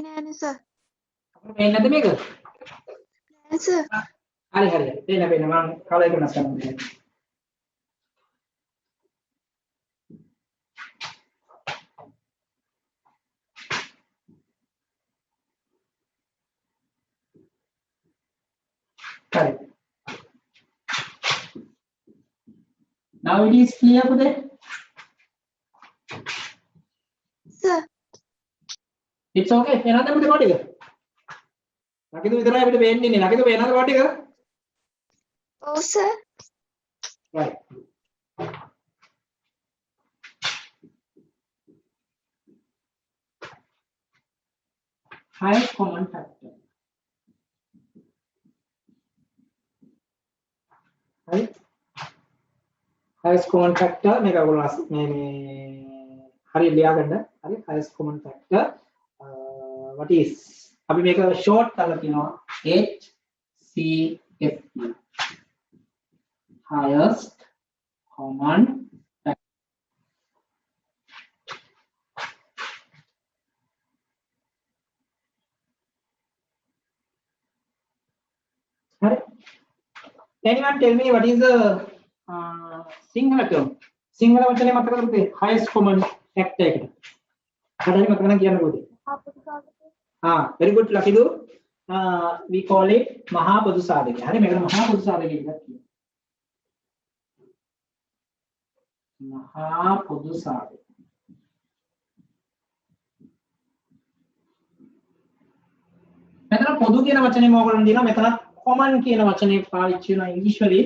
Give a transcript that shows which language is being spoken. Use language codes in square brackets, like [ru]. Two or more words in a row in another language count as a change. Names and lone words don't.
[en] sir. [si] අපිට පේන්නේ නැද්ද මේක? [en] Yes, sir. [si] හරි හරි හරි. පේන මම කලර් එක වෙනස් කරනවා. [en] Correct. Now it is clear today. Sir. It's okay. [si] එනද අපිට කොට එක. ලකිදු විතරයි අපිට පේන්නේ නේ. ලකිදු පේනද කොට එක? [en] Oh, sir. Right. Highest common factor. Right? Highest common factor [si] මේක ඔයගොල්ලෝ මේ හරි ලියා ගන්න. [en] හරි highest common factor what is [si] අපි මේක short කරලා කියනවා [en] HCF highest common factor. [si] හරි. [en] Anyone tell me what is the Sinhala term? [si] Sinhala වචනේ මතක කරගත්තේ [en] highest common factor [si] එකට. කඩරි මතක නම් කියන්න පොඩි. [en] very good ලකිදු. We call it [si] මහා පොදු සාධකය. හරි මේකට මහා පොදු සාධකය කියලා කියනවා. මහා පොදු සාධකය. මෙතන පොදු කියන වචනේ මොකක්ද දිනවා මෙතනත් common කියන වචනේ පාවිච්චි වෙනවා ඉංග්‍රීසි වලින්.